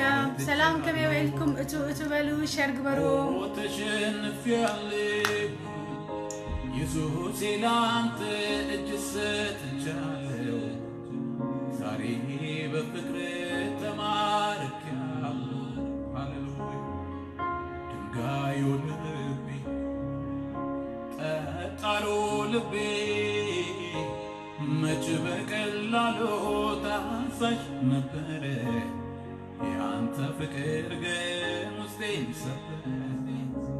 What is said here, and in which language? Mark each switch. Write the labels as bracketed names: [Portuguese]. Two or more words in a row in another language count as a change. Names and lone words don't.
[Tigrinya] ሰላም ከመይ ወይልኩም እቱ በሉ ሸር ግበሩ [Amharic] ኢየሱስ ላንተ እጅ ሰጥቻለሁ ዛሬ በፍቅር ተማርኬያለሁ ሃሌሉያ ድንጋዩ ልቤ ጠጣሩ ልቤ መች በቀላሉ ታዛዥ ነበረ ያንተ ፍቅር ግን ውስጤን ሰበረኝ